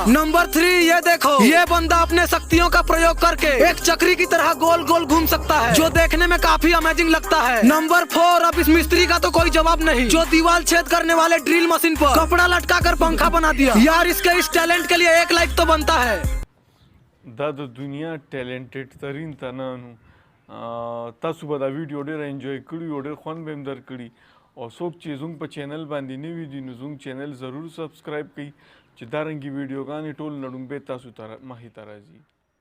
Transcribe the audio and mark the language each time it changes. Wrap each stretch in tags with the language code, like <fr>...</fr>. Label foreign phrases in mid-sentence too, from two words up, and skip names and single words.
<hi>नंबर 3, ये देखो, ये बंदा अपने शक्तियों का प्रयोग करके एक चक्री की तरह गोल गोल घूम सकता है, जो देखने में काफी अमेजिंग लगता है। नंबर 4, अब इस मिस्त्री का तो कोई जवाब नहीं, जो दीवार छेद करने वाले ड्रिल मशीन पर कपड़ा लटका कर पंखा बना दिया। यार इसके इस टैलेंट के लिए 1 लाइक तो बनता है।</hi> <ps>دا د دنیا ټیلنټډ ترین تنان تاسو به دا ویډیو ډېر انجوای کړي او ډېر خوند به هم درکړي. او څوک چې زموږ په چینل باندې نوي دي نو زموږ چینل ضرور سبسکرایب کړئ چې دا رنګې ویډیوګانې ټول نړومبې تاسو ته مخې ته راځي.</ps>